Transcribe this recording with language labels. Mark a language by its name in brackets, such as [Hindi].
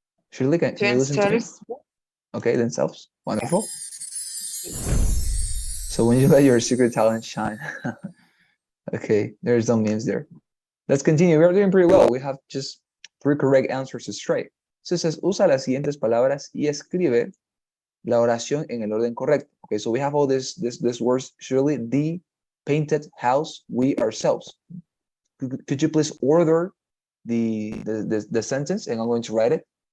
[English] Shirley, can you listen to me? Themselves. Okay, themselves. Wonderful. So when you let your secret talent shine. Okay, there's some memes there. Let's continue. We're doing pretty well. We have just 3 correct answers straight. [Spanish] So it says, usa las siguientes palabras y escribe la oración en el orden correcto. [English] Okay, so we have all this words. Surely, the painted house, we ourselves. Could you please order the sentence, and I'm going to write it.